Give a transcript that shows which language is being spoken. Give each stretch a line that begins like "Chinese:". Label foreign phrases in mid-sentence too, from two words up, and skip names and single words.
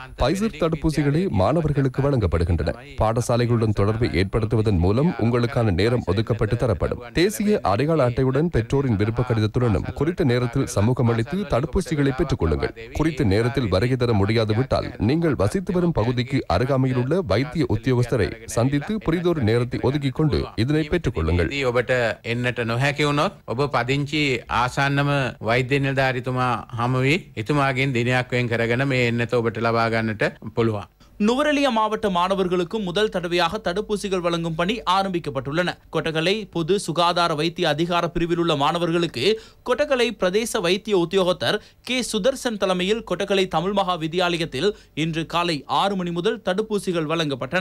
Tamil: பைசர் தடுப்பூசிகளே மாணவர்களுக்கு வழங்கப்படுகின்றன. பாடசாலைகளுடன் தொடர்பை ஏற்படுத்துவதன் மூலம் உங்களுக்கான நேரம் ஒதுக்கப்பட்டு தரப்படும். தேசிய அடையாள அட்டையுடன் பெற்றோரின் விருப்ப கடிதத்துடனும் குறித்த நேரத்தில் சமூகம் அளித்து தடுப்பூசிகளை பெற்றுக் கொள்ளுங்கள். குறித்த நேரத்தில் வருகை தர முடியாது விட்டால் நீங்கள் வசித்து வரும் பகுதிக்கு அருகாமையில் உள்ள வைத்திய உத்தியோகஸ்தரை சந்தித்து புரிதொரு நேரத்தை ஒதுக்கிக் கொண்டு இதனை பெற்றுக் கொள்ளுங்கள்.
Sinhala: එන්නට නොහැකි වුණොත් ඔබ පදිංචි ආසන්නම වෛද්‍ය නිලධාරිතුමා හමු වී එතුමාගෙන් දිනයක් වෙන් කරගෙන මේ එන්නත ඔබට ලබා ගන්නට පුළුවන්.
Tamil: நுவரெலியா மாவட்ட மாணவர்களுக்கும் முதல் தடவையாக தடுப்பூசிகள் வழங்கும் பணி ஆரம்பிக்கப்பட்டுள்ளன. கொட்டகலை பொது சுகாதார வைத்திய அதிகார பிரிவில் உள்ள மாணவர்களுக்கு கொட்டகலை பிரதேச வைத்திய உத்தியோகத்தர் கே சுதர்சன் தலைமையில் கொட்டகலை தமிழ் மகா வித்தியாலயத்தில் இன்று காலை 6 மணி முதல் தடுப்பூசிகள் வழங்கப்பட்டன.